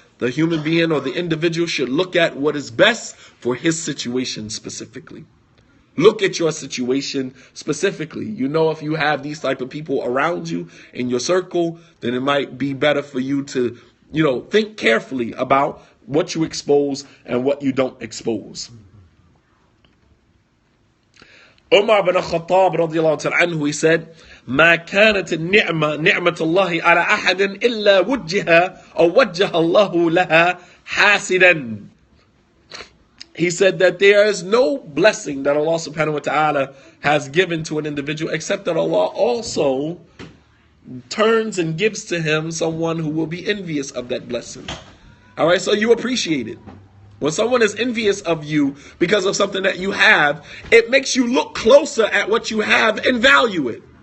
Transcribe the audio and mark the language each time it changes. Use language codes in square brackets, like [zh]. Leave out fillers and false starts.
[en] The human being or the individual should look at what is best for his situation specifically. Look at your situation specifically. If you have these type of people around you in your circle, then it might be better for you to, think carefully about what you expose and what you don't expose. [ar] Umar bin Khattab radiallahu ta'ala anhu, [en] he said, [ar] ما كانت النعمة نعمة الله على أحد إلا وجه الله لها حاسدا. [en] he said that there is no blessing that Allah subhanahu wa ta'ala has given to an individual except that Allah also turns and gives to him someone who will be envious of that blessing. All right, so you appreciate it. When someone is envious of you because of something that you have, it makes you look closer at what you have and value it.